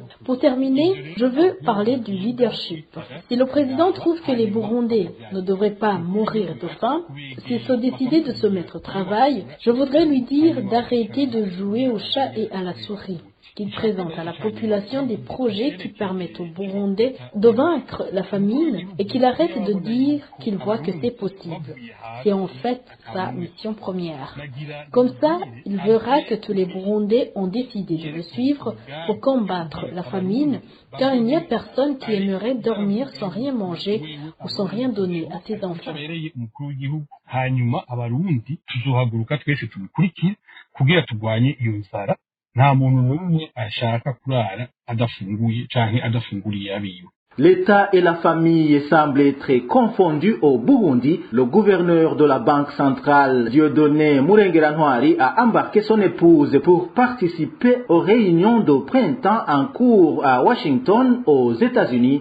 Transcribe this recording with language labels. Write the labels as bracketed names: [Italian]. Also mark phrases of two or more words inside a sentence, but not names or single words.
[French] Pour terminer, je veux parler du leadership. Si le président trouve que les Burundais ne devraient pas mourir de faim, s'ils sont décidés de se mettre au travail, je voudrais lui dire d'arrêter de jouer au chat et à la souris, qu'il présente à la population des projets qui permettent aux Burundais de vaincre la famine et qu'il arrête de dire qu'il voit que c'est possible. C'est en fait sa mission première. Comme ça, il verra que tous les Burundais ont décidé de le suivre pour combattre la famine, car il n'y a personne qui aimerait dormir sans rien manger ou sans rien donner à ses enfants. [Rundi] Nta muntu n'umwe ashaka kurara adafunguye canke adafunguriye abiwe. [French] L'État et la famille semblent être confondus au Burundi. Le gouverneur de la Banque centrale, Dieudonné Murengerantwari, a embarqué son épouse pour participer aux réunions de printemps en cours à Washington, aux États-Unis.